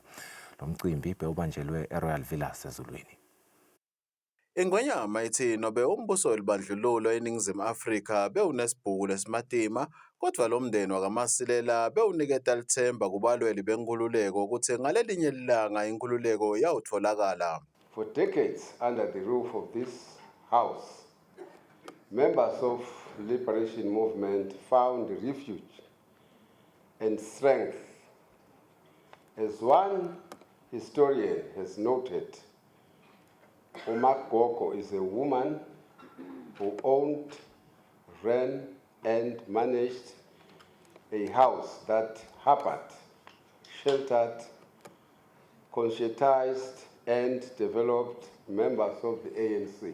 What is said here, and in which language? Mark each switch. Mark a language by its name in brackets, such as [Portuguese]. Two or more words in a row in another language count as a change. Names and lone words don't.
[Swati] Lo mcimbi bewubanjelwe eRoyal Villas eZulwini. Ingonyama ithi nobe umbuso welibandlululo eNingizimu Afrika bewunesibhuku lesimatima, kodwa lo mndeni wakaMasilela bewuniketa lithemba kubalweli benkululeko ukuthi ngalelinye ilanga inkululeko yawutholakala. [English] For decades under the roof of this house, members of the liberation movement found refuge and strength. As one historian has noted, Umakoko is a woman who owned, ran, and managed a house that harbored, sheltered, conscientized, and developed members of the ANC.